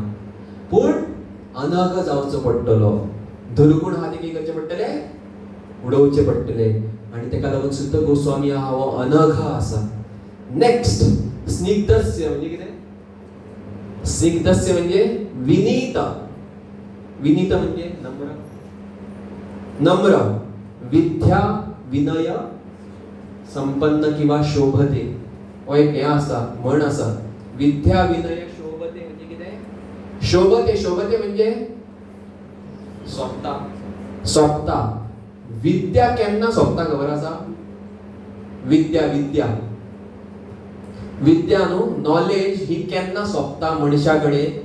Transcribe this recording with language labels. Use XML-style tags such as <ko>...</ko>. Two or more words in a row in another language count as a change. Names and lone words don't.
<kok>पूण अनघ जावचो पडटलो, दुर्गुण आहा ते कितें करचे पडटले, उडोवचे पडटले. आनी तेका लागून सुत गोस्वामी आहा हो अनघ आसा. नेक्स्ट स्निग्धस्य म्हणजे कितें, स्निग्धस्य म्हणजे विनीत. विनीत म्हणजे नम्र.</kok> <sa>नम्र, विद्या विनय संपन्न किंवा शोभते.</sa> <kok>हो एक हे आसा, म्हण आसा,</kok> <sa>विद्या विनय शोभते.</sa> <kok>म्हणजे कितें, शोभते. शोभते म्हणजे सोंपता. सोंपता. विद्या केन्ना सोंपता खबर आसा, विद्या विद्या न्हू, नॉलेज ही केन्ना सोंपता मनशा कडेन.</kok>